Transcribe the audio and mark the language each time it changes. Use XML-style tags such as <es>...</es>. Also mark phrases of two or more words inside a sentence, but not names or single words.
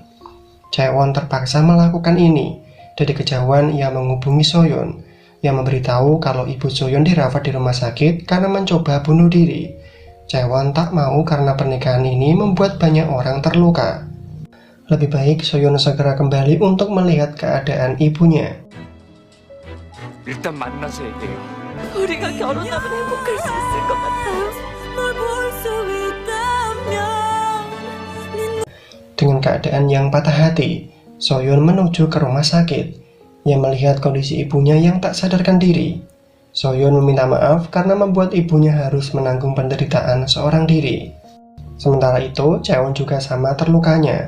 <id>Jaewon terpaksa melakukan ini. Dari kejauhan, ia menghubungi Soyeon. Ia memberitahu kalau ibu Soyeon dirawat di rumah sakit karena mencoba bunuh diri. Jaewon tak mau karena pernikahan ini membuat banyak orang terluka. Lebih baik Soyeon segera kembali untuk melihat keadaan ibunya.</id> <ko>일단 만나서 얘기해요. 우리가 결혼하면 행복할 수 있을 것 같아요. 널 볼 수 있다면.</ko> <id>Dengan keadaan yang patah hati, Soyeon menuju ke rumah sakit. Ia melihat kondisi ibunya yang tak sadarkan diri. Soyeon meminta maaf karena membuat ibunya harus menanggung penderitaan seorang diri. Sementara itu, Jaewon juga sama terlukanya.</id>